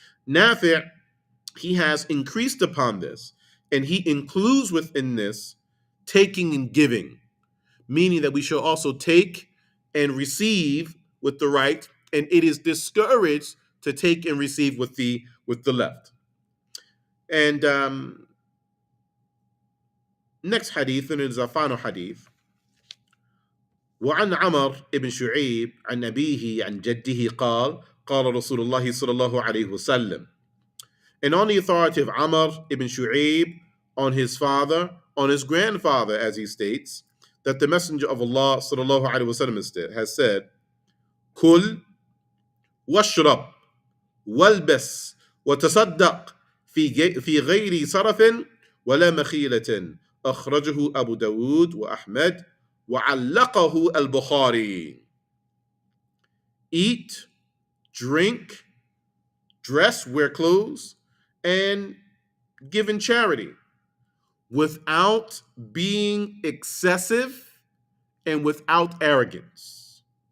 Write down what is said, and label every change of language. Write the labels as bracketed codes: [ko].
[en] Nafi', he has increased upon this, and he includes within this taking and giving, meaning that we shall also take and receive with the right, and it is discouraged to take and receive with the left. And next hadith, and it is our final hadith. [ar] وعن عمر بن شعيب عن أبيه عن جده قال قال رسول الله صلى الله عليه وسلم. [en] And on the authority of Amr ibn Shu'aib, on his father, on his grandfather, as he states, that the Messenger of Allah sallallahu alaihi wasallam has said, [ar] "Kul washrab walbas وتصدق في غير صرف ولا مخيلة." أخرجه أبو داود وأحمد وعلقه البخاري. [en] Eat, drink, dress, wear clothes, and give in charity without being excessive and without arrogance.